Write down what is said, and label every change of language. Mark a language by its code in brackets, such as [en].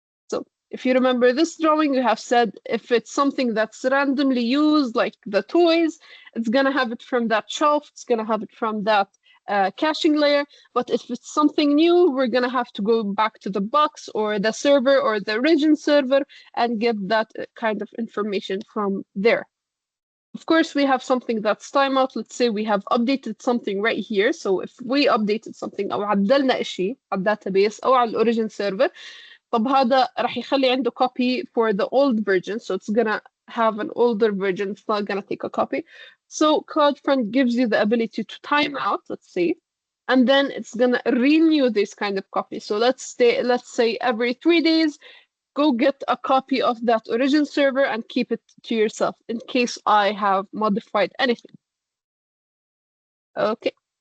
[en] So if you remember this drawing, you have said if it's something that's randomly used, like the toys, it's gonna have it from that shelf, it's gonna have it from that caching layer. But if it's something new, we're gonna have to go back to the box or the server or the origin server and get that kind of information from there. Of course, we have something that's timeout. Let's say we have updated something right here. So if we updated something [ar] أو عدلنا إشي على الداتابيس أو على الأوريجين سيرفر، طب هذا راح يخلي عنده [en] copy for the old version. So it's gonna have an older version. It's not gonna take a copy. So CloudFront gives you the ability to time out, let's say, and then it's gonna renew this kind of copy. So let's say every 3 days, go get a copy of that origin server and keep it to yourself in case I have modified anything. Okay.